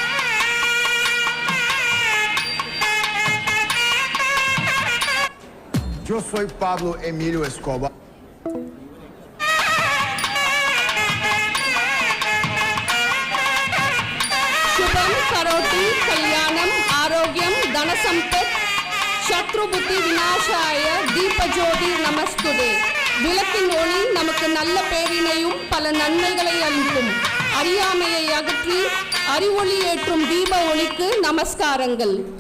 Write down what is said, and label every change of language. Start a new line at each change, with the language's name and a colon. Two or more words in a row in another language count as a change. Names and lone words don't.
Spanish: Yo soy Pablo Emilio Escobar.
Sanskrit: शुभं करोति कल्याणम् आरोग्यं धनसंपत् शत्रु बुद्धि विनाशाय दीपज्योति नमस्तुते.
Tamil: விளக்கின் ஒளி நமக்கு நல்ல பேரினையும் பல நன்மைகளை அளிக்கும். அறியாமையை அகற்றி அறிவொளி ஏற்றும் தீப ஒளிக்கு நமஸ்காரங்கள்.